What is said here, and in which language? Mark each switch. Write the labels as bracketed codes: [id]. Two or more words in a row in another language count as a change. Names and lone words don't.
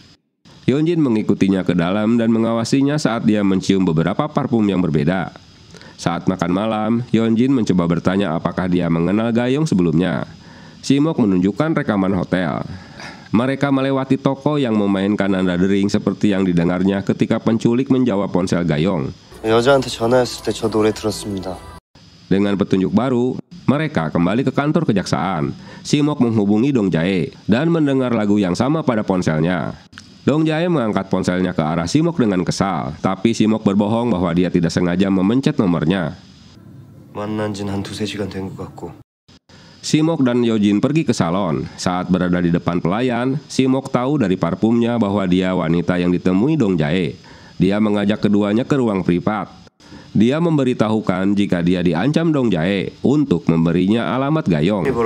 [id] Yeonjin mengikutinya ke dalam dan mengawasinya saat dia mencium beberapa parfum yang berbeda. Saat makan malam, Yeonjin mencoba bertanya apakah dia mengenal Gayong sebelumnya. Simok menunjukkan rekaman hotel. Mereka melewati toko yang memainkan nada dering seperti yang didengarnya ketika penculik menjawab ponsel Gayong. [ko] 여자한테 전화했을 때 저 노래 들었습니다. [id] Dengan petunjuk baru, mereka kembali ke kantor kejaksaan. Simok menghubungi Dong Jae dan mendengar lagu yang sama pada ponselnya. Dong Jae mengangkat ponselnya ke arah Simok dengan kesal, tapi Simok berbohong bahwa dia tidak sengaja memencet nomornya. [ko] 만난 지는 한 2-3시간 된 것 같고. [id] Simok dan Yojin pergi ke salon. Saat berada di depan pelayan, Simok tahu dari parfumnya bahwa dia wanita yang ditemui Dong Jae. Dia mengajak keduanya ke ruang privat. Dia memberitahukan jika dia diancam Dong Jae untuk memberinya alamat Gayong.